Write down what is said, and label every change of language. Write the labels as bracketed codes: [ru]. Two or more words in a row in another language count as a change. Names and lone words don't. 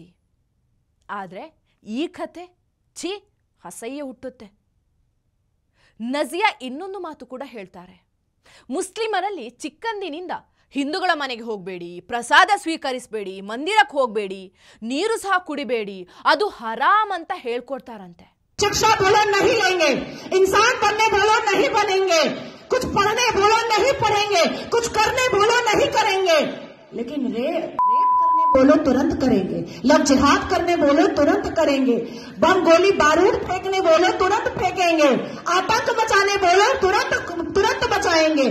[kn] ಆದರೆ ಈ ಕಥೆ ಛೀ, ಅಸಹ್ಯ ಹುಟ್ಟುತ್ತೆ. ನಜಿಯಾ ಇನ್ನೊಂದು ಮಾತು ಕೂಡ ಹೇಳ್ತಾರೆ. ಮುಸ್ಲಿಮರಲ್ಲಿ ಚಿಕ್ಕಂದಿನಿಂದ ಹಿಂದೂಗಳ ಮನೆಗೆ ಹೋಗಬೇಡಿ, ಪ್ರಸಾದ ಸ್ವೀಕರಿಸಬೇಡಿ, ಮಂದಿರಕ್ಕೆ ಹೋಗಬೇಡಿ, ನೀರು ಸಹ ಕುಡಿಬೇಡಿ, ಅದು ಹರಾಮ್ ಅಂತ ಹೇಳ್ಕೊಡ್ತಾರಂತೆ. [hi] शिक्षा बोलो नहीं लेंगे, इंसान बनने बोलो नहीं बनेंगे, कुछ पढ़ने बोलो नहीं पढ़ेंगे, कुछ करने बोलो नहीं करेंगे, लेकिन रेप करने बोलो तुरंत करेंगे, लव जिहाद करने बोलो तुरंत करेंगे, बम गोली बारूद फेंकने बोलो तुरंत फेंकेंगे, आतंक मचाने बोलो तुरंत बचाएंगे।